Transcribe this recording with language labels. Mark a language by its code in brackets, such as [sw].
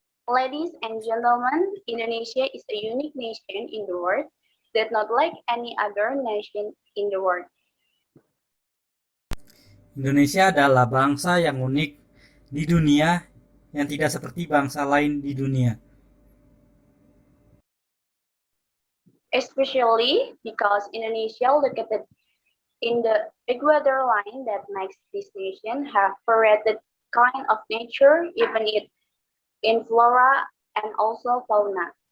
[en] Ladies and gentlemen, Indonesia is a unique nation in the world that not like any other nation in the world. [id] Indonesia adalah bangsa yang unik di dunia yang tidak seperti bangsa lain di dunia. [en] Especially because Indonesia located in the equator line that makes this nation have varied kind of nature, even in flora and also fauna.